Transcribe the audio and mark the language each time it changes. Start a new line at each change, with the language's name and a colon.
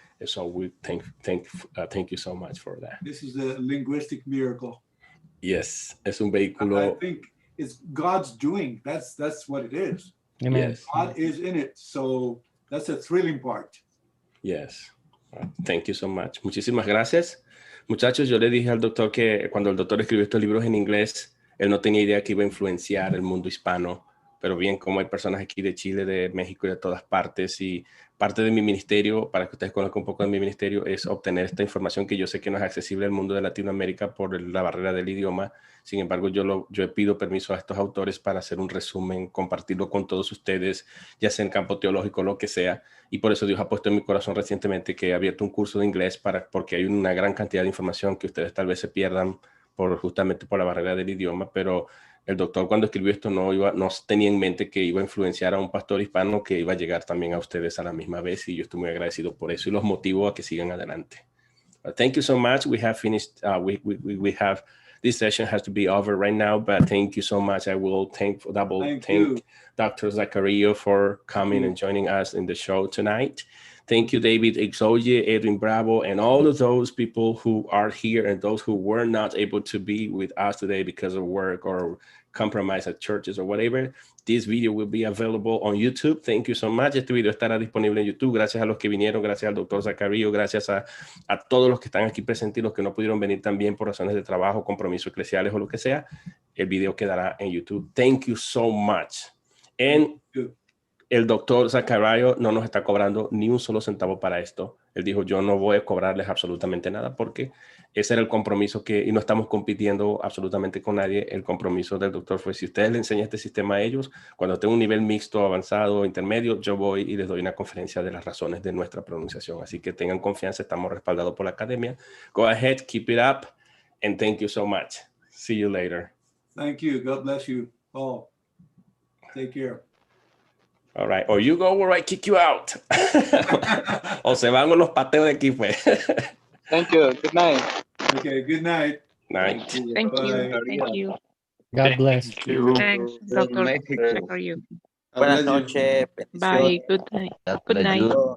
English: And so we thank you so much for that. This is a linguistic miracle.
Spanish: Yes, es un vehículo.
English: I think it's God's doing. That's what it is. Amen. Yes. God is in it. So that's a thrilling part. Yes. Thank you so much.
Spanish: Muchísimas gracias. Muchachos, yo le dije al doctor que cuando el doctor escribió estos libros en inglés, él no tenía idea que iba a influenciar el mundo hispano, pero bien, como hay personas aquí de Chile, de México y de todas partes, y parte de mi ministerio, para que ustedes conozcan un poco de mi ministerio, es obtener esta información que yo sé que no es accesible al mundo de Latinoamérica por la barrera del idioma. Sin embargo, yo pido permiso a estos autores para hacer un resumen, compartirlo con todos ustedes, ya sea en campo teológico, lo que sea. Y por eso Dios ha puesto en mi corazón recientemente que he abierto un curso de inglés porque hay una gran cantidad de información que ustedes tal vez se pierdan justamente por la barrera del idioma, pero el doctor cuando escribió esto no tenía en mente que iba a influenciar a un pastor hispano que iba a llegar también a ustedes a la misma vez, y yo estoy muy agradecido por eso y los motivo a que sigan adelante.
English: Thank you so much. We have finished. We have this session has to be over right now, but thank you so much. I will thank Dr. Zacchario for coming and joining us in the show tonight. Thank you, David Exoye, Edwin Bravo, and all of those people who are here and those who were not able to be with us today because of work or compromise at churches or whatever. This video will be available on YouTube. Thank you so much.
Spanish: Este video estará disponible en YouTube. Gracias a los que vinieron, gracias al doctor Zacchario, gracias a todos los que están aquí presentes y los que no pudieron venir también por razones de trabajo, compromisos eclesiales o lo que sea. El video quedará en YouTube.
English: Thank you so much. And
Spanish: el doctor Zacchario no nos está cobrando ni un solo centavo para esto. Él dijo, yo no voy a cobrarles absolutamente nada porque ese era el compromiso y no estamos compitiendo absolutamente con nadie. El compromiso del doctor fue, si ustedes le enseñan este sistema a ellos, cuando tengo un nivel mixto, avanzado, intermedio, yo voy y les doy una conferencia de las razones de nuestra pronunciación. Así que tengan confianza, estamos respaldados por la academia.
English: Go ahead, keep it up, and thank you so much. See you later. Thank you. God bless you all. Take care. All right. Or you go where I kick you out.
Spanish: O se van unos pateos de aquí, pues.
English: Thank you. Good night. Okay, good night. Night. Thank Bye. you. Thank you. God bless. Thanks, Dr. Zacchario.
Spanish: Buenas noches.
English: Bye. Good night. Good night.